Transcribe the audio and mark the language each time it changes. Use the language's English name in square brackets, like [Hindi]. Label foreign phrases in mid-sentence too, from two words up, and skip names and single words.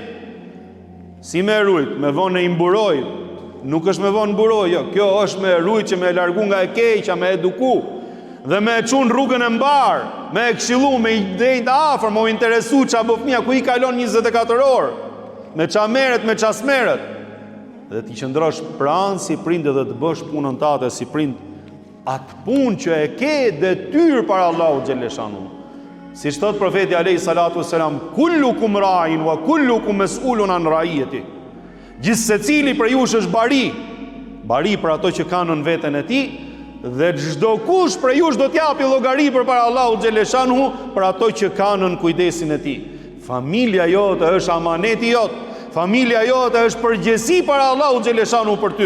[Albanian] Si me rujt, me vonë e imburoj, nuk është me vonë mburoj, jo, kjo është me rujt që me largu nga e keqja, me eduku, dhe me çun rrugën e mbar, me e këshillu, me i drejt afër, me u interesu qa bo fëmija, ku i kalon 24 orë, me qa meret, me qa smeret, dhe ti qëndrosh pranë si prind dhe të bësh punën tate si prind, atë punë që e ke detyrë para Allahu xhaleshanu. Si thot profeti [Arabic] عليه الصلاة والسلام كلكم راع وكلكم مسؤول عن رعيته. [Albanian] Gjithë secili për jush është bari për ato që kanë në veten e tij, dhe çdo kush për jush do t'japi llogari përpara Allahu xhaleshanu për ato që kanë në kujdesin e tij. Familja jote është amaneti jot. Familja jote është përgjegjësi para Allahu xhaleshanu për ty.